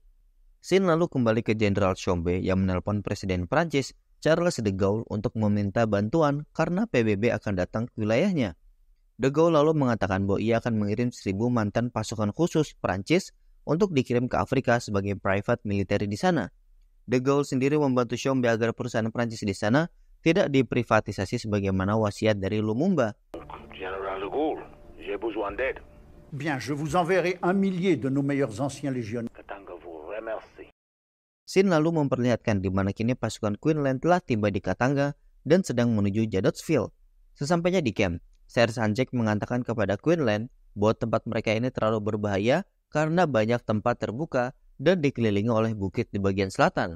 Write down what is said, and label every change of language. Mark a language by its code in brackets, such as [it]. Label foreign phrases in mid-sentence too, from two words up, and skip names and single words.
[id] Scene lalu kembali ke Jenderal Tshombe yang menelpon Presiden Prancis Charles de Gaulle untuk meminta bantuan karena PBB akan datang ke wilayahnya. De Gaulle lalu mengatakan bahwa ia akan mengirim 1.000 mantan pasukan khusus Prancis untuk dikirim ke Afrika sebagai [en] private military [id] di sana. De Gaulle sendiri membantu Tshombe agar perusahaan Prancis di sana tidak diprivatisasi sebagaimana wasiat dari Lumumba. [fr] Général de Gaulle, j'ai besoin d'aide. Bien, je vous enverrai 1 millier de nos meilleurs anciens légionnaires. Katanga vous remercie. [id] Scene lalu memperlihatkan di mana kini pasukan Quinlan telah tiba di Katanga dan sedang menuju Jadotville. Sesampainya di camp, Sersan Jack mengatakan kepada Quinlan bahwa tempat mereka ini terlalu berbahaya karena banyak tempat terbuka dan dikelilingi oleh bukit di bagian selatan.